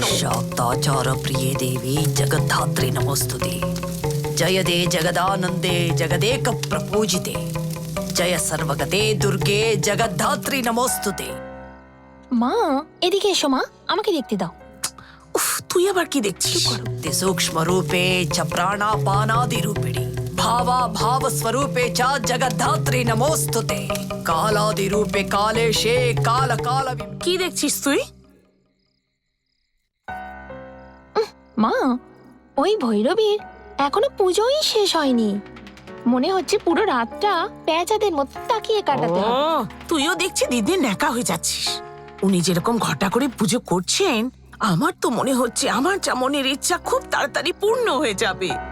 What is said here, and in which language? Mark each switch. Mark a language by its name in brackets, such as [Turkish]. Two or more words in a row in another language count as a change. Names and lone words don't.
[Sanskrit] शाक्ताचार प्रिये देवी जगद्धात्री नमोस्तुते जय दे जगदानंदे जगदेक प्रपूजिते जय सर्वगते दुर्गे जगद्धात्री नमोस्तुते। [Bangla] মা, এদিকে এসো মা, আমাকে দেখতে দাও। উফ, তুই আবার কি দেখছিস? [Sanskrit] शक्ति सूक्ष्म रूपे च प्राणापानादि रूपिणी भावा भाव स्वरूपे च जगद्धात्री नमोस्तुते कालादि रूपे कालेशे काल काल [Bangla] কি দেখছিস তুই? মা, ওই ভৈরবীর এখনো পুজোই শেষ হয়নি। মনে হচ্ছে পুরো রাতটা পেঁচাদের মতো তাকিয়ে কাটাতে হবে। তুইও দেখছি দিদির ন্যাকা হয়ে যাচ্ছিস। উনি যেরকম ঘটা করে পুজো করছেন, আমার তো মনে হচ্ছে আমার যা মনের ইচ্ছা খুব তাড়াতাড়ি পূর্ণ হয়ে যাবে।